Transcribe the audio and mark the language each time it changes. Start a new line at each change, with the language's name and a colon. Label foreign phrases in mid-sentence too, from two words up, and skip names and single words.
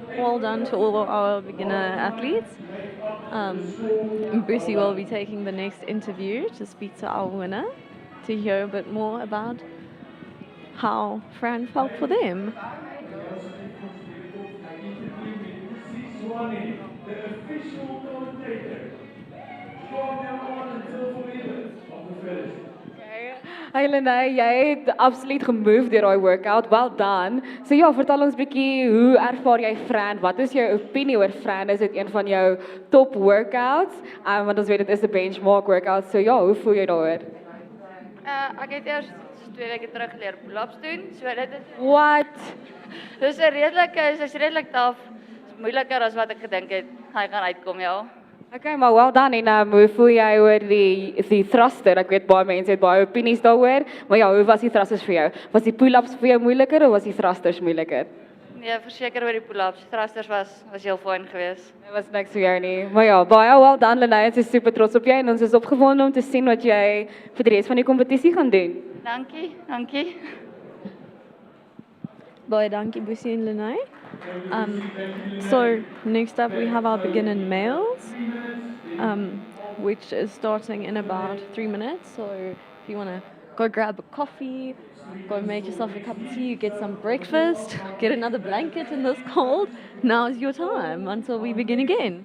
English: Well done to all our beginner athletes. Brucey will be taking the next interview to speak to our winner to hear a bit more about how Fran felt for them. the official commentator. From now on until forever of the Fittest.
Afrikaans: Hey Lene, jy het absoluut gemove deur daai workout.
English: Well done.
Afrikaans: So ja, vertel ons bietjie, hoe ervaar jy Fran? Wat is jou opinie oor Fran? Is dit een van jou top workouts? Want ons weet dit is 'n benchmark workout. So ja, hoe voel jy daaroor? Ek het eers 2 weke terug geleer pull-ups doen. So dit is
English: What?
Afrikaans: dis 'n redelik taaf. Dis moeiliker as wat ek gedink het. Hy gaan uitkom, ja.
English: Okay, maar well done.
Afrikaans: En hoe voel jy oor die thruster? Ek weet baie mense het baie opinies daaroor, maar ja, hoe was die thrusters vir jou? Was die pull-ups vir jou moeiliker of was die thrusters moeiliker? Nee, verseker oor die pull-ups. Thrusters was heel fyn geweest. Dit was niks vir jou nie. Maar ja, baie
English: well done
Afrikaans: Lene. Ons is super trots op jou en ons is opgewonde om te sien wat jy vir die res van die kompetisie gaan doen. Dankie. Baie dankie, Busie and Lene.
English: So next up we have our beginner males, which is starting in about 3 minutes. So if you want to go grab a coffee, go make yourself a cup of tea, get some breakfast, get another blanket in this cold, now's your time until we begin again.